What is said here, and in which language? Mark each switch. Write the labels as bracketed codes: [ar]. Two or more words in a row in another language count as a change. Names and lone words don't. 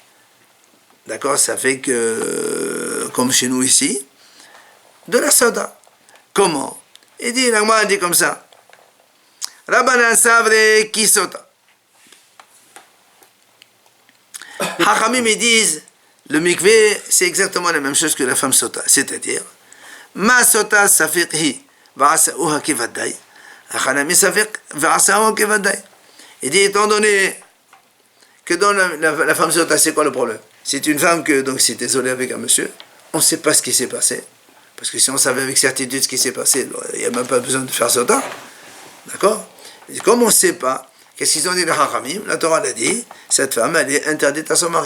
[fr] D'accord, ça fait que, comme chez nous ici, de la soda. Comment? Il dit, la Gemara dit comme ça. [arc] רבנן סברי כסוטה. [fr] Hachamim, ils disent, le mikvé, c'est exactement la même chose que la femme sota. [he] C'est-à-dire, מה סוטה ספק היא ועשאוה כוודאי. אף כאן נמי ספק ועשאוה כוודאי. [fr] Il dit, étant donné que dans la femme sota, c'est quoi le problème? C'est une femme que, donc, s'est isolée avec un monsieur, on ne sait pas ce qui s'est passé. Parce que si on savait avec certitude ce qui s'est passé, il n'y a même pas besoin de faire sota. D'accord? Et comme on ne sait pas, qu'est-ce qu'ils ont dit les Hachamim? La Torah l'a dit, cette femme, elle est interdite à son mari.